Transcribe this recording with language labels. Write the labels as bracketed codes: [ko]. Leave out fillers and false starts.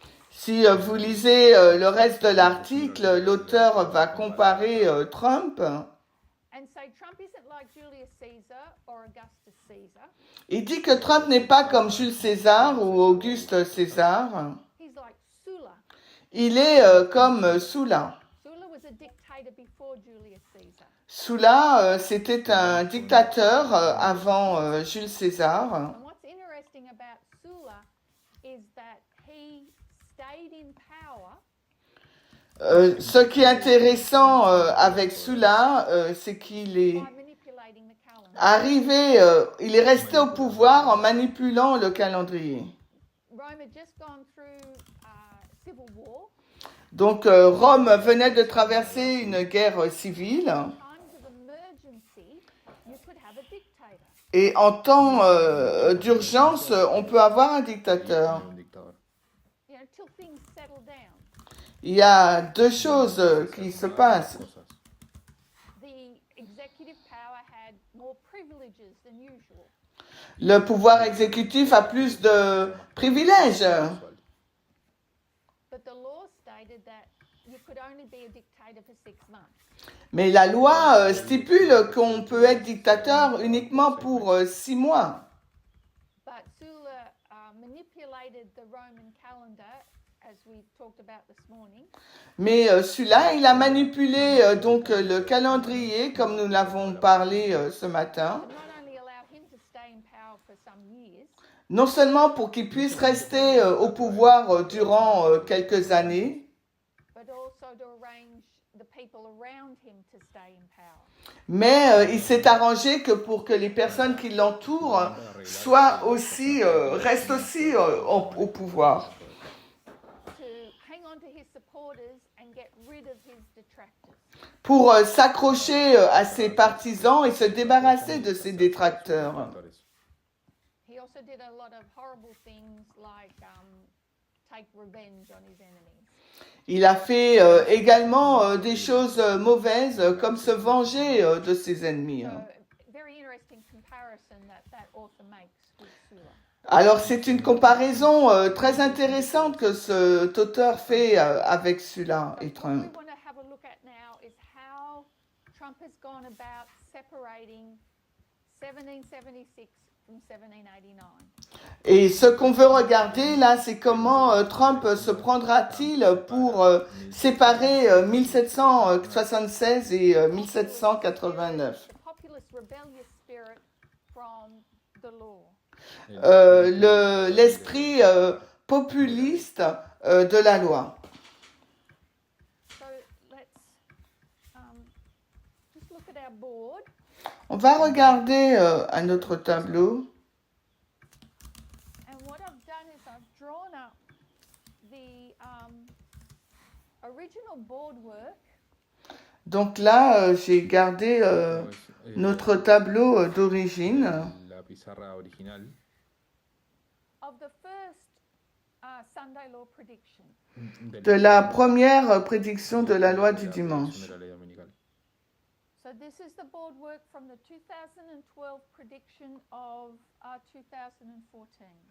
[fr] Si vous lisez le reste de l'article, l'auteur va comparer Trump. [en] And say Trump isn't like Julius Caesar or Augustus Caesar. [fr] Il dit que Trump n'est pas comme Jules César ou Auguste César. [en] He's like Sulla. [fr] Il est comme Sulla. [en] Sulla was a dictator before Julius Caesar. [fr] Sulla, c'était un dictateur avant Jules César. [en] And what's interesting about Sulla is that he stayed in power [fr] Ce qui est intéressant avec Sulla, c'est qu'il est [en] by manipulating the calendar. [fr] arrivé, il est resté au pouvoir en manipulant le calendrier. [en] Rome had just gone through civil war. [fr] Donc Rome venait de traverser une guerre civile [en] Times of emergency, you could have a dictator. [fr] et en temps d'urgence, on peut avoir un dictateur. [es] Un dictador. [en] You know, till things settle down. [fr] Il y a deux choses qui se passent. [es] Cosas. [en] The executive power had more privileges than usual. [fr] Le pouvoir exécutif a plus de privilèges. [en] But the law states stipulated that you could only be a dictator for 6 months. [fr] Mais la loi stipule qu'on peut être dictateur uniquement pour 6 mois. [en] But Sulla manipulated the Roman calendar, as we talked about this morning, [fr] Mais celui-là, il a manipulé donc le calendrier, comme nous l'avons parlé ce matin, [en] to not only allow him to stay in power for some years, [fr] non seulement pour qu'il puisse rester au pouvoir durant quelques années, [en] but also to arrange the people around him to stay in power. [fr] mais il s'est arrangé que pour que les personnes qui l'entourent restent aussi au pouvoir, [en] To hang on to his supporters and get rid of his detractors. [fr] pour s'accrocher à ses partisans et se débarrasser de ses détracteurs. [en] He also did a lot of horrible things like take revenge on his enemies. [fr] Il a fait également des choses mauvaises, comme se venger de ses ennemis. [en] So, very interesting comparison that author makes with Sulla. [fr] Alors c'est une comparaison très intéressante que cet auteur fait avec Sulla et [en] What we [fr] Trump. [en] want to have a look at now is how Trump has gone about separating 1776 from 1789. [fr] Et ce qu'on veut regarder là, c'est comment Trump se prendra-t-il pour séparer 1776 et 1789. [en] The populist rebellious spirit from the law. [fr] L'esprit populiste de la loi. [en] So let's just look at our board. [fr] On va regarder un autre tableau. [en] And what I've done is I've drawn up the original board work [fr] Donc là, j'ai gardé notre tableau d'origine [es] La pizarra original [en] of the first Sunday law prediction. [fr] de la première prédiction de la loi du dimanche. [es] de la ley dominical. [en] So this is the board work from the 2012 prediction of 2014.